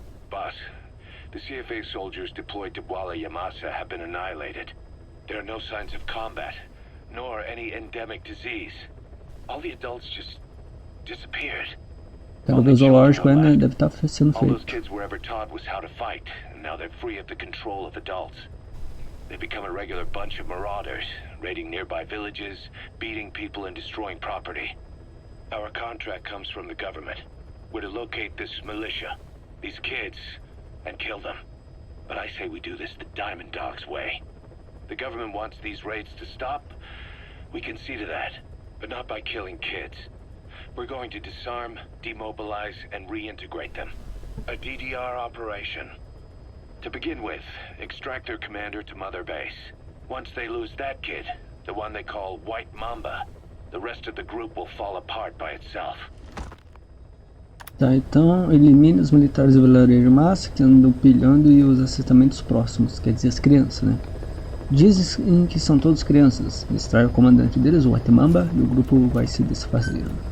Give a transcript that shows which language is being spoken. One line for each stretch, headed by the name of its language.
English: Boss, the CFA soldiers deployed to Yamasa have been annihilated. There are no signs of combat, nor any endemic disease. All the adults just disappeared.
Portuguese: Cara do zoológico né, deve estar sendo
English: All those
Portuguese: feito.
English: kids were ever taught was how to fight, and now they're free of the control of adults. They've become a regular bunch of marauders, raiding nearby villages, beating people and destroying property. Our contract comes from the government. We're to locate this militia, these kids, and kill them. But I say we do this the Diamond Dog's way. The government wants these raids to stop. We can see to that, but not by killing kids. We're going to disarm, demobilize, and reintegrate them. A DDR operation. To begin with, extract their commander to Mother Base. Once they lose that kid, the one they call White Mamba, the rest of the group will fall apart by itself.
Portuguese: Tá, então elimine os militares do vilarejo de massa que andam pilhando e os assentamentos próximos, quer dizer as crianças, né? Dizem que são todos crianças. Extrai o comandante deles, o White Mamba, e o grupo vai se desfazer.